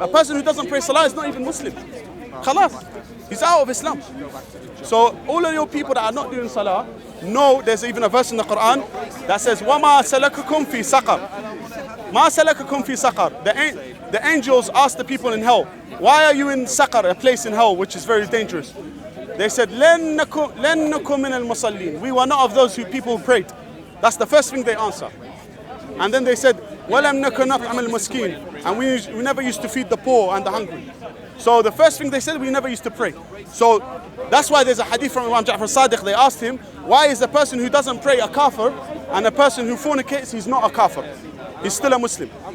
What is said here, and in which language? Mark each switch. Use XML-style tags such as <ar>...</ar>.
<en>A person who doesn't pray salah is not even Muslim. Khalas. He's out of Islam. So all of your people that are not doing salah, know there's even a verse in the Quran that says,</en> <ar>وَمَا سَلَكَكُمْ فِي سَقَرٍ مَا سَلَكَكُمْ فِي سَقَرٍ.</ar> <en>The angels asked the people in hell, why are you in Saqar, a place in hell which is very dangerous? They said,</en> <ar>لَن نَكُمْ مِنَ الْمُصَلِّينَ.</ar> <en>We were not of those people who prayed. That's the first thing they answer. And then they said,</en> <ar>وَلَمْ نَكُ نَطْعَمِ الْمَسْكِينَ.</ar> <en>And we never used to feed the poor and the hungry. So the first thing they said, we never used to pray. So that's why there's a hadith from Imam Ja'far Sadiq. They asked him, why is the person who doesn't pray a kafir, and the person who fornicates, he's not a kafir? He's still a Muslim.</en>